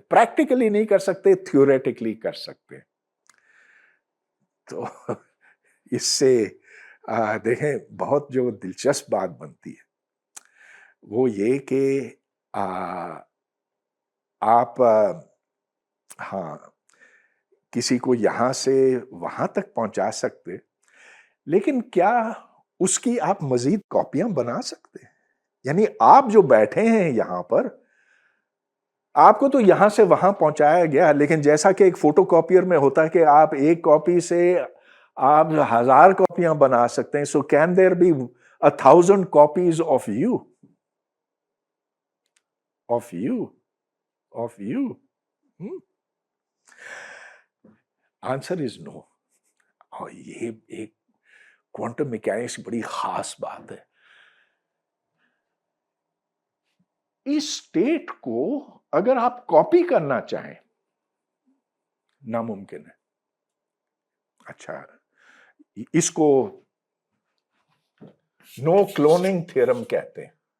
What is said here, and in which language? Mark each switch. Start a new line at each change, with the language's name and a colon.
Urdu: Practically نہیں کر سکتے، تھیوریٹکلی کر سکتے. تو اس سے دیکھیں بہت جو دلچسپ بات بنتی ہے وہ یہ کہ آپ ہاں کسی کو یہاں سے وہاں تک پہنچا سکتے، لیکن کیا اس کی آپ مزید کاپیاں بنا سکتے؟ یعنی آپ جو بیٹھے ہیں یہاں پر، آپ کو تو یہاں سے وہاں پہنچایا گیا، لیکن جیسا کہ ایک فوٹو کاپیر میں ہوتا ہے کہ آپ ایک کاپی سے آپ 1000 کاپیاں بنا سکتے ہیں.
English: So can there be 1000 copies of you? Of you of you answer is no.
Urdu: اور یہ ایک کوانٹم میکینکس کی بڑی خاص بات ہے. اس اسٹیٹ کو اگر آپ کاپی کرنا چاہیں ناممکن ہے. اچھا، اس کو نو کلوننگ تھیورم کہتے ہیں.